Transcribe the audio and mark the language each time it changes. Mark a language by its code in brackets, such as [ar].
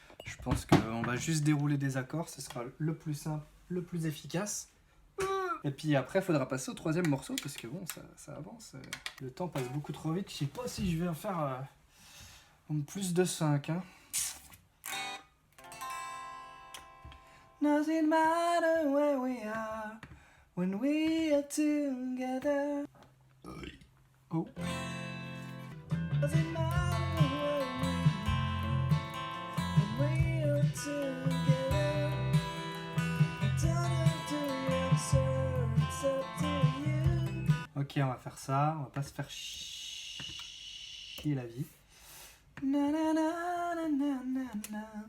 [fr] Je pense qu'on va juste dérouler des accords, ce sera le plus simple, le plus efficace. Et puis après, il faudra passer au troisième morceau, parce que bon, ça avance. Le temps passe beaucoup trop vite. Je sais pas si je vais en faire plus de 5. Hein. [en] Doesn't matter where we are when we are together. Oh. Doesn't matter where we are together. Don't have to answer, it's up to you. [fr] Ok, on va faire ça. On va pas se faire chier la vie. Na na na na na na na.